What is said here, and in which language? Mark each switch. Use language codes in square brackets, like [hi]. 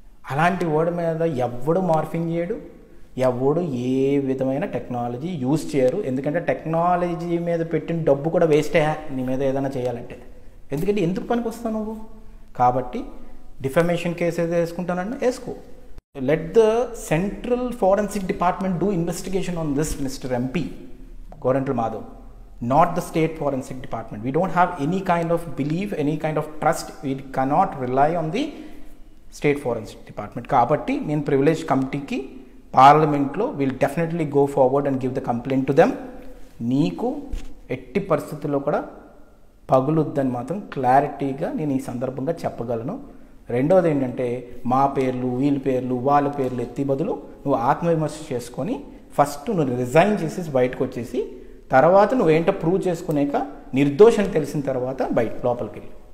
[te] అలాంటి వాడి మీద ఎవడు మార్ఫింగ్ చేయడు, ఎవడు ఏ విధమైన టెక్నాలజీ యూజ్ చేయరు. ఎందుకంటే టెక్నాలజీ మీద పెట్టిన డబ్బు కూడా వేస్టే నీ మీద ఏదైనా చేయాలంటే. ఎందుకంటే ఎందుకు పనికి వస్తావు నువ్వు? కాబట్టి డిఫమేషన్ కేసు ఏదో వేసుకుంటానంటే వేసుకో. [en] Let the Central Forensic Department do investigation on this, Mr. MP Gorental Madhav, not the State Forensic Department. We don't have any kind of belief, any kind of trust. We cannot rely on the State Forensic Department. [te] Kabatti, nenu privilege committee ki parliament lo [en] will definitely go forward and give the complaint to them. [te] Neeku ఎట్టి పరిస్థితుల్లో కూడా పగులుద్దని మాత్రం క్లారిటీగా నేను ఈ సందర్భంగా చెప్పగలను. రెండోది ఏంటంటే, మా పేర్లు వీళ్ళ పేర్లు వాళ్ళ పేర్లు ఎత్తి బదులు నువ్వు ఆత్మవిమర్శ చేసుకొని ఫస్ట్ నువ్వు రిజైన్ చేసేసి బయటకు వచ్చేసి, తర్వాత నువ్వేంటో ప్రూవ్ చేసుకునేక నిర్దోషని తెలిసిన తర్వాత లోపలికి వెళ్ళి.